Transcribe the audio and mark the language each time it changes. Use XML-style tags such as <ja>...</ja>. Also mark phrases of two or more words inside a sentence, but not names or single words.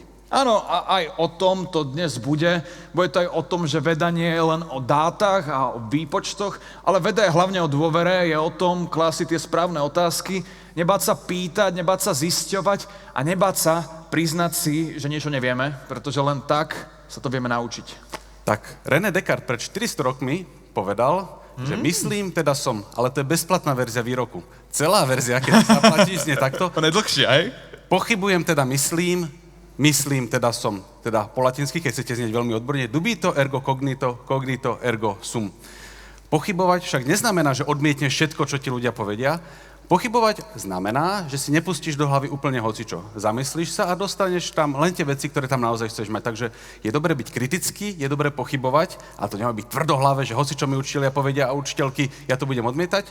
<sk>Áno, a aj o tom to dnes bude. Bude to aj o tom, že veda nie je len o dátach a o výpočtoch, ale veda je hlavne o dôvere, je o tom klásiť tie správne otázky, nebáť sa pýtať, nebáť sa zisťovať a nebáť sa priznať si, že niečo nevieme, pretože len tak sa to vieme naučiť. Tak, René Descartes pred 400 rokmi povedal, že myslím, teda som, ale to je bezplatná verzia výroku. Celá verzia, keď sa zaplatí, znie takto. To je dlhšie, aj? Pochybujem, teda myslím, teda som, teda po latinsky, keď chcete znieť veľmi odborne,</sk> <la>dubito ergo cognito, cognito ergo sum. Pochybovať však neznamená, že odmietneš všetko, čo ti ľudia povedia. Pochybovať znamená, že si nepustíš do hlavy úplne hocičo. Zamyslíš sa a dostaneš tam len tie veci, ktoré tam naozaj chceš mať. Takže je dobré byť kritický, je dobré pochybovať, ale to nemá byť tvrdohlavé, že hocičo mi učitelia povedia a učiteľky, ja to budem odmietať.</la>